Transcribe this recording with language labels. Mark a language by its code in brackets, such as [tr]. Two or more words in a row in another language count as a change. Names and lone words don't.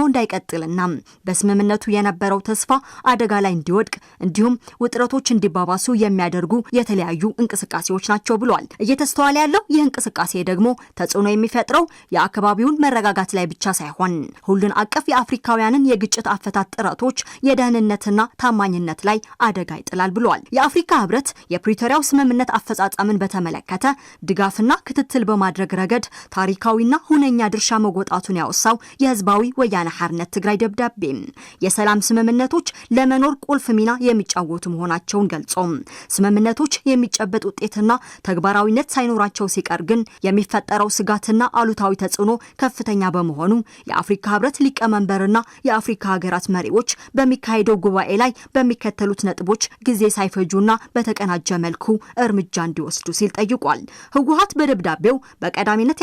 [am] እንዳይቀጥልና በስምምነቱ የነበረው ተስፋ አደጋ ላይ እንዲወድቅ እንዲሁም ውጥረቶች እንዲባባሱ የሚያደርጉ የተለያዩ እንቅስቃሴዎች ናቸው ብሏል። እየተስተዋለ ያለው ይህ እንቅስቃሴ ደግሞ ተጽዕኖ የሚፈጥረው የአካባቢውን መረጋጋት ላይ ብቻ ሳይሆን ሁሉን አቀፍ የአፍሪካውያንን የግጭት አፈታት ጥረቶች የደህንነትና ታማኝነት ላይ አደጋ ይጥላል ብሏል። የአፍሪካ ህብረት የፕሪቶሪያው ስምምነት አፈጻጸምን በተመለከተ ድጋፍና ክትትል በማድረግ ረገድ ታሪካዊና ሁነኛ ድርሻ መወጣቱን ያወሳው የህዝባዊ ወያነ ሓርነት ትግራይ ደብዳቤ የሰላም ስምምነቶች ለመኖር ቁልፍ ሚና የሚጫወቱ መሆናቸውን ገልጾም ስምምነቶች የሚጨበጥ ውጤትና ተግባራዊነት ሳይኖራቸው ሲቀር ግን የሚፈጠረው ስጋትና አሉታዊ ተጽዕኖ ከፍተኛ በመሆኑ የአፍሪካ ህብረት ሊቀመንበርና የአፍሪካ ሀገራት መሪዎች በሚካሄደው ጉባኤ ላይ በሚከተሉት ነጥቦች ጊዜ ሳይፈጁና በተቀናጀ መልኩ እርምጃ እንዲወስዱ ሲል ጠይቋል። ህወሓት በደብዳቤው በቀዳሚነት